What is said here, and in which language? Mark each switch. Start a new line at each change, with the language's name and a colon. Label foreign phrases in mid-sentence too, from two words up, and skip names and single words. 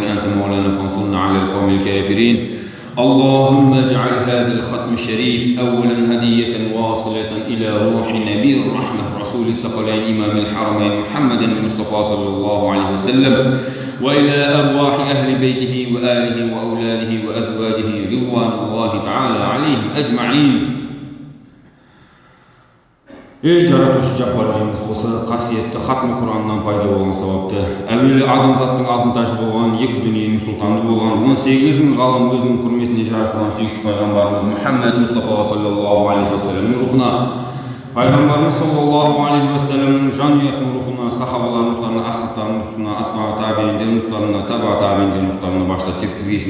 Arabic: أنت مولانا فانصرنا على القوم الكافرين. اللهم اجعل هذا الختم الشريف أولا هدية واصلة إلى روح نبي الرحمة رسول الثقلين إمام الحرمين محمد المصطفى صلى الله عليه وسلم وإلى أرواح أهل بيته وآله وأولاده وأزواجه رضوان الله تعالى عليهم أجمعين.
Kazakh: Ey жаратушы жаббар Жейміз, осы қасиетті хатми Құраннан пайда болған сауапты, әуелі адамзаттың алтын ташы болған, екі дүниенің сұлтаны болған, 18 мың ғалам өзінің құрметіне жаратылған сүйікті пайғамбарымыз Мұхаммед Мұстафа
Arabic: صلى الله عليه وسلم
Kazakh: рухына, пайғамбарымыз
Arabic: صلى الله عليه وسلم
Kazakh: жанұясының рухына, сахабалардың рухтарына, асхабтардың рухына, атба табииндердің рухтарына, таба табииндердің рухтарына баштап жеткізгейсін.